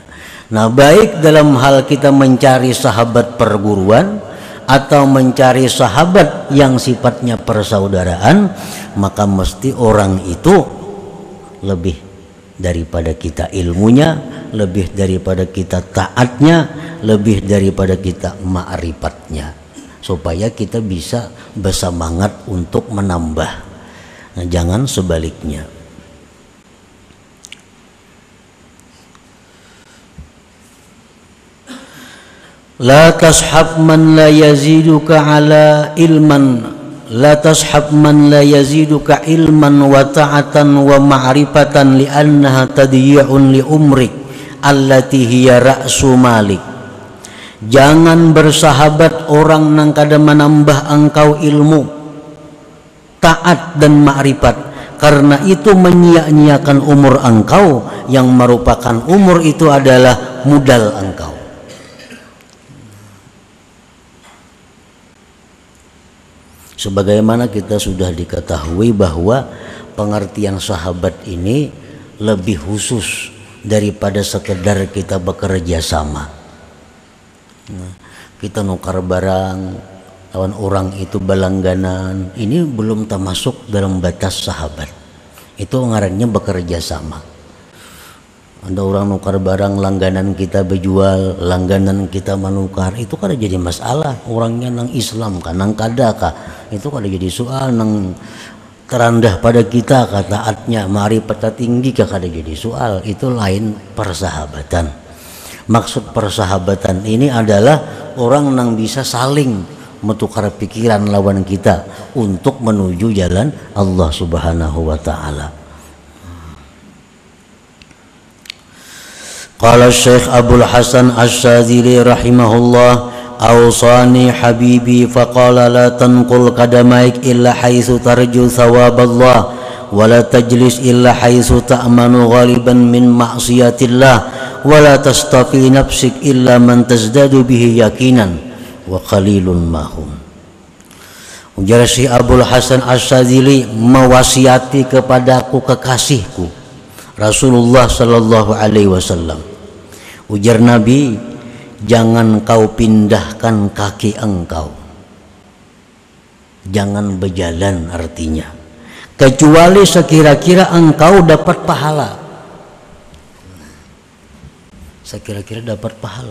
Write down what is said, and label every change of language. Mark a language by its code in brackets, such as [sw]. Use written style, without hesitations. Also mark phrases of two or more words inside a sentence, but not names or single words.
[id] Nah, baik dalam hal kita mencari sahabat perguruan atau mencari sahabat yang sifatnya persaudaraan, maka mesti orang itu lebih daripada kita ilmunya, lebih daripada kita taatnya, lebih daripada kita ma'rifatnya, supaya kita bisa bersemangat untuk menambah. Nah, jangan sebaliknya. [ar] لا تصحب من لا يزيدك على علما لا تصحب من لا يزيدك علما وطاعة ومعرفة لأنها تضييع لعمرك التي هي رأس مالك. [id] Jangan bersahabat orang nang kada menambah engkau ilmu, taat dan ma'rifat, karena itu menyia-nyiakan umur engkau yang merupakan umur itu adalah modal engkau. Sebagaimana kita sudah diketahui bahwa pengertian sahabat ini lebih khusus daripada sekedar kita bekerja sama. [bjn] Nah, kita nukar barang lawan orang itu balangganan, ini belum termasuk dalam batas sahabat. Itu ngarannya bekerja sama. Ada orang nukar barang, langganan kita berjual, langganan kita menukar, itu kan jadi masalah. Orangnya nang Islam kan, nang kada kah, itu kan jadi soal. Nang terendah pada kita kah taatnya, ma'rifatnya tinggi kah, kada jadi soal. [id] Itu lain persahabatan. Maksud persahabatan ini adalah orang nang bisa saling menukar pikiran lawan kita untuk menuju jalan Allah [ar] سبحانه وتعالى. قال الشيخ أبو الحسن الشاذلي رحمه الله أوصاني حبيبي فقال لا تنقل قدميك إلا حيث ترجو ثواب الله ولا تجلس إلا حيث تأمن غالبا من معصية الله ولا تصطف لنفسك إلا من تزداد به يقينا وقليل ما هم. [id] Ujar Syekh Abdul Hasan Asy-Syadzili, mewasiati kepadaku kekasihku Rasulullah [ar] صلى الله عليه وسلم. [id] Ujar Nabi, jangan kau pindahkan kaki engkau, jangan berjalan artinya, kecuali sekira-kira engkau dapat pahala. Sekira-kira dapat pahala.